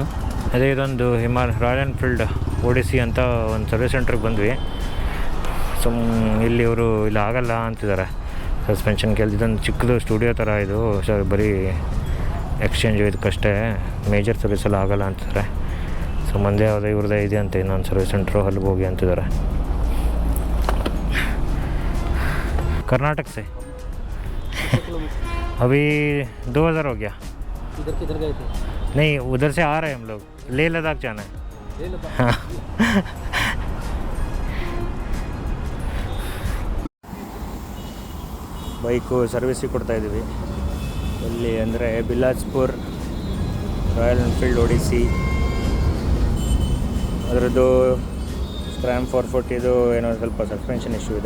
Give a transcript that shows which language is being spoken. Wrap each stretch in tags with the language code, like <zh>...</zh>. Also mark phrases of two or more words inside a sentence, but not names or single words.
<kn>ಅದೇ ಇದೊಂದು ರಾಯಲ್ ಎನ್ಫೀಲ್ಡ್ ಓಡಿಸಿ ಅಂತ ಒಂದು ಸರ್ವಿಸ್ ಸೆಂಟ್ರಿಗೆ ಬಂದ್ವಿ. ಇಲ್ಲಿ ಇವರು ಇಲ್ಲಿ ಆಗಲ್ಲ ಅಂತಿದ್ದಾರೆ ಸಸ್ಪೆನ್ಷನ್ ಕೆಲಸ. ಇದೊಂದು ಚಿಕ್ಕದು ಸ್ಟುಡಿಯೋ ಥರ ಇದು, ಬರೀ ಎಕ್ಸ್ಚೇಂಜ್ ಇದಕ್ಕಷ್ಟೇ, ಮೇಜರ್ ಸರ್ವಿಸೆಲ್ಲ ಆಗಲ್ಲ ಅಂತಿದ್ದಾರೆ. ಸೊ ಮುಂದೆ ಯಾವುದೇ ಇವ್ರದ್ದೇ ಇದೆ ಅಂತ ಇನ್ನೊಂದು</kn> <en>service centre,</en> <kn>ಅಲ್ಲಿಗೆ ಹೋಗಿ ಅಂತಿದ್ದಾರೆ.</kn> <hi>कर्नाटक से अभी 2000 हो गया. किधर गए थे? नहीं, उधर से आ रहे हैं हम लोग, लेह लद्दाख जाना है. हाँ.</hi> <kn>ಬೈಕು ಸರ್ವಿಸಿಗೆ ಕೊಡ್ತಾ ಇದ್ದೀವಿ. ಎಲ್ಲಿ ಅಂದರೆ ಬಿಲಾಸ್ಪುರ್ ರಾಯಲ್ ಎನ್ಫೀಲ್ಡ್ ಓಡಿಸಿ. ಅದರದ್ದು ಸ್ಕ್ರ್ಯಾಮ್ 440 ಏನೋ ಸ್ವಲ್ಪ</kn> <en>suspension issue</en> <kn>ಇದೆ.</kn>